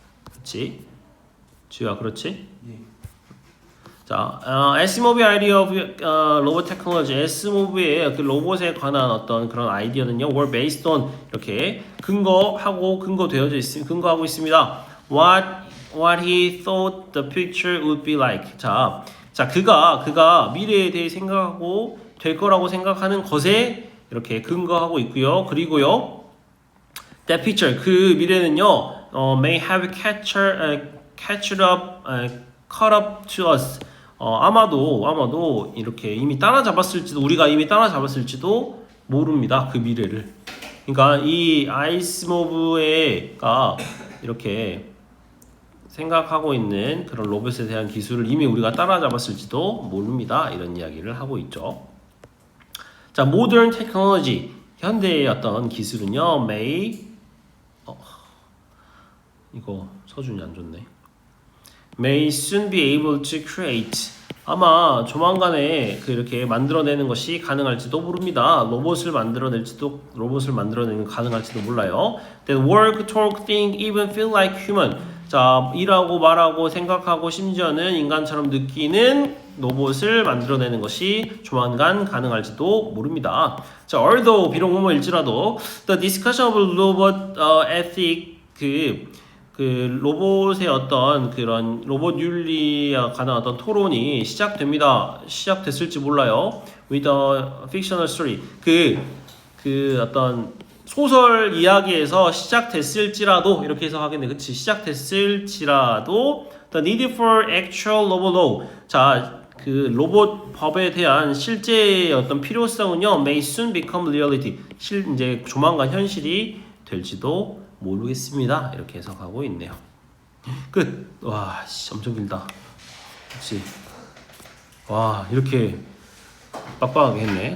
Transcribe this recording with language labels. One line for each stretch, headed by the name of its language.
Korean: 그렇지? 주야, 그렇지? 예. 자, Asimov의
English: idea of robot technology,
Korean: Asimov의 그 로봇에 관한 어떤 그런 아이디어는요,
English: were based on
Korean: 이렇게 근거하고 있습니다.
English: What he thought the picture would be like.
Korean: 자, 그가 미래에 대해 생각하고 될 거라고 생각하는 것에 이렇게 근거하고 있고요. 그리고요,
English: that picture,
Korean: 그 미래는요,
English: may have caught up to us.
Korean: 아마도 이렇게 우리가 이미 따라잡았을지도 모릅니다. 그 미래를. 그러니까 이 아이스모브가 이렇게 생각하고 있는 그런 로봇에 대한 기술을 이미 우리가 따라잡았을지도 모릅니다. 이런 이야기를 하고 있죠. 자,
English: modern technology,
Korean: 현대의 어떤 기술은요, 이거 서준이 안 좋네.
English: May soon be able to create,
Korean: 아마 조만간에 그렇게 만들어내는 것이 가능할지도 모릅니다. 로봇을 만들어내는 가능할지도 몰라요.
English: Then work, talk, think, even feel like human.
Korean: 자, 일하고 말하고 생각하고 심지어는 인간처럼 느끼는 로봇을 만들어내는 것이 조만간 가능할지도 모릅니다. 자, although 비록 뭐일지라도
English: the discussion of robot ethic,
Korean: 그 로봇의 어떤 그런 로봇 윤리에 관한 어떤 토론이 시작됐을지 몰라요.
English: With a fictional story,
Korean: 그 어떤 소설 이야기에서 시작됐을지라도 이렇게 해석하겠네. 그치? 시작됐을지라도
English: the need for actual robot law.
Korean: 자, 그 로봇 법에 대한 실제의 어떤 필요성은요,
English: may soon become reality.
Korean: 이제 조만간 현실이 될지도 모르겠습니다. 이렇게 해석하고 있네요. 끝. 와, 엄청 길다. 그렇지. 와, 이렇게 빡빡하게 했네.